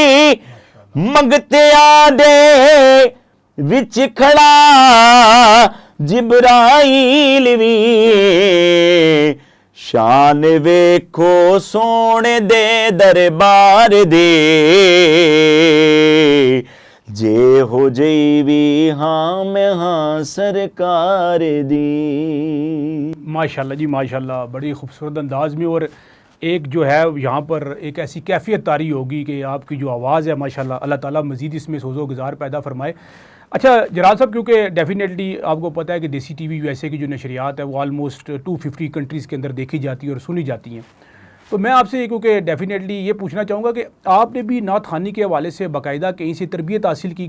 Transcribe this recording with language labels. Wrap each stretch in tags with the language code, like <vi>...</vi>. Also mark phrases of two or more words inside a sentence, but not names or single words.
<pa>منگتے آ دے وچ کھڑا جبرائیل وی شان ویکھو سونے دے دربار دے جے ہو جئی وی ہاں میں ہاں سرکار دی۔</pa> <ur>ماشاءاللہ جی ماشاءاللہ، بڑی خوبصورت انداز میں، اور ایک جو ہے یہاں پر ایک ایسی کیفیت طاری ہوگی کہ آپ کی جو آواز ہے ماشاءاللہ، اللہ تعالیٰ مزید اس میں سوز و گزار پیدا فرمائے۔ اچھا جلال صاحب، کیونکہ ڈیفینیٹلی آپ کو پتہ ہے کہ دیسی ٹی وی یو ایس اے کی جو نشریات ہے وہ آلموسٹ 250 کنٹریز کے اندر دیکھی جاتی ہے اور سنی جاتی ہیں، تو میں آپ سے کیونکہ ڈیفینیٹلی یہ پوچھنا چاہوں گا کہ آپ نے بھی نعت خوانی کے حوالے سے باقاعدہ کہیں سے تربیت حاصل کی؟</ur>